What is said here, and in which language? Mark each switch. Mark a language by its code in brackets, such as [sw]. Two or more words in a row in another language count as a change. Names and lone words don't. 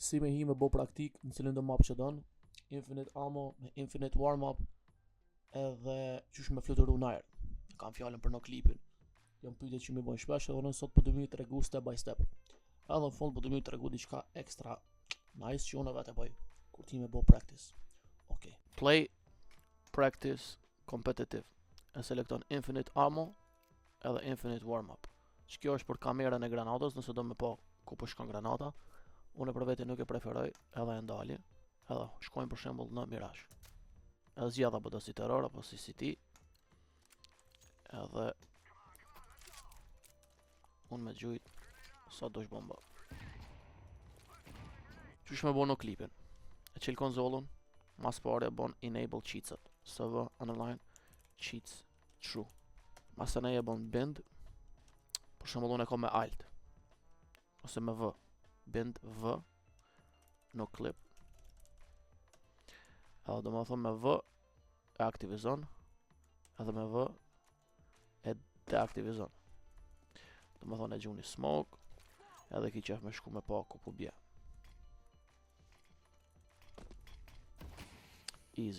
[sq] si me hi me bo praktik në cilin do map që don, [en] infinite ammo, me infinite warm-up, [sq] edhe qysh me fluturu n'ajër. Kam fjallën për në klipin. Jam pyetje që mi bojnë shpesh edhe unë sot po do më tregu [en] step by step. [sq] Edhe në fund po do më tregu diçka ekstra nice që unë vetë bëj kur ti me bo practice. Okay. [en] Play, practice, competitive. [sq] E selekton [en] infinite ammo [sq] edhe [en] infinite warm-up. [sq] Që kjo është për kamerën e granatës, nëse do me po ku po shkon granata. Unë për vete nuk e preferoj edhe e ndali. Edhe shkojmë për shembull në Mirage. Edhe zgjidh apo do si terror apo si CT. Edhe unë me gjujt sa dosh bomba. Qysh me bo në klipin? E qel konzolën, mas pare e bon enable cheatset. [en] SV underline cheats true. [sq] Mas të nej e bon bind. Për shembull unë e kom me alt. Ose me V. [en] Bind V. No clip. [sq] Edhe do me thonë me V e aktivizon. Edhe me V e deaktivizon. Do me thonë e gjuni smoke. Edhe ki qef me shku me pa ku po bje. Easy.